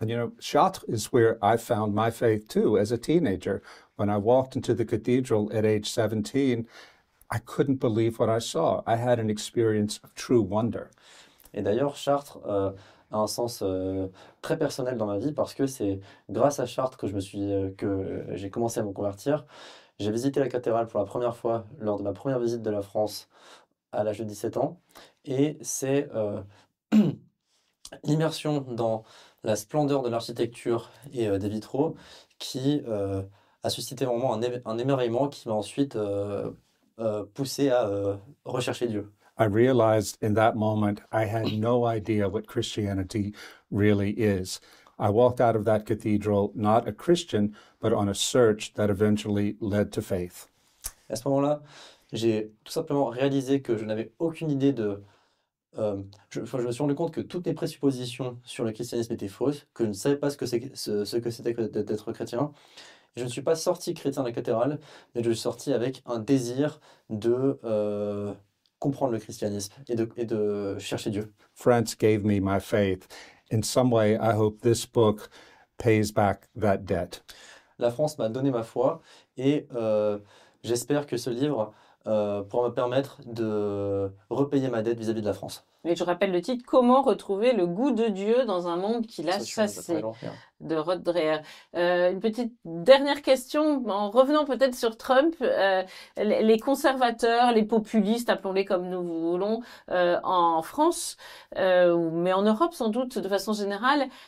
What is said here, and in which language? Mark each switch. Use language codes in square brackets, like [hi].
[en] And you know, Chartres is where I found my faith too as a teenager. When I walked into the cathedral at age 17, I couldn't believe what I saw. I had an experience of true wonder. [fr] Et d'ailleurs, Chartres a un sens très personnel dans ma vie parce que c'est grâce à Chartres que j'ai commencé à me convertir. J'ai visité la cathédrale pour la première fois lors de ma première visite de la France à l'âge de 17 ans. Et c'est l'immersion dans la splendeur de l'architecture et des vitraux qui a suscité vraiment un émerveillement qui m'a ensuite poussé à rechercher Dieu. [en] I realized in that moment I had no idea what Christianity really is. I walked out of that cathedral not a Christian, but on a search that eventually led to faith. [fr] À ce moment-là, j'ai tout simplement réalisé que je n'avais aucune idée de... je me suis rendu compte que toutes mes présuppositions sur le christianisme étaient fausses, que je ne savais pas ce que c'était que d'être chrétien. Je ne suis pas sorti chrétien de la cathédrale, mais je suis sorti avec un désir de comprendre le christianisme et de chercher Dieu. [en] France gave me my faith. In some way, I hope this book pays back that debt. [fr] La France m'a donné ma foi et j'espère que ce livre pourra me permettre de repayer ma dette vis-à-vis de la France. Et je rappelle le titre, Comment retrouver le goût de Dieu dans un monde qui l'a chassé, de Dreher. Une petite dernière question, en revenant peut-être sur Trump, les conservateurs, les populistes, appelons-les comme nous voulons, en France, mais en Europe sans doute de façon générale,